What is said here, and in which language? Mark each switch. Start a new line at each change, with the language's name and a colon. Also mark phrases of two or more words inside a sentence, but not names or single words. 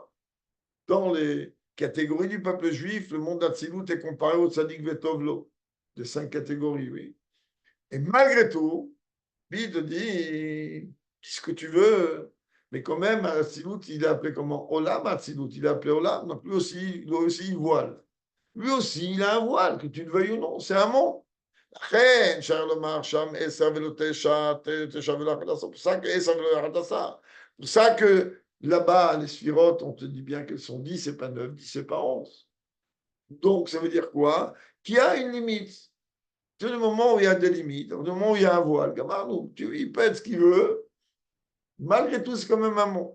French: Dans les catégories du peuple juif, le monde d'Atsilut est comparé au
Hebrew: צדיק וטוב לו,
French: de 5 catégories, oui. Et malgré tout, lui te dit, dis ce que tu veux, mais quand même, Atsilut, il est appelé comment?
Hebrew: עולם אצילות,
French: il est appelé Olam, donc lui aussi, il voile. Lui aussi, il a un voile, que tu le veuilles ou non, c'est un monde.
Hebrew: לכן, שער לומר שם 10 ולא 9, 9 ולא 11,
French: pour ça que 10 ולא 11. Pour ça que là-bas, les sphirotes, on te dit bien qu'elles sont 10 et pas 9, 10 et pas 11. Donc, ça veut dire quoi? Qu'il y a une limite. C'est le moment où il y a des limites, le moment où il y a un voile. Il peut être ce qu'il veut, malgré tout, c'est quand même un monde.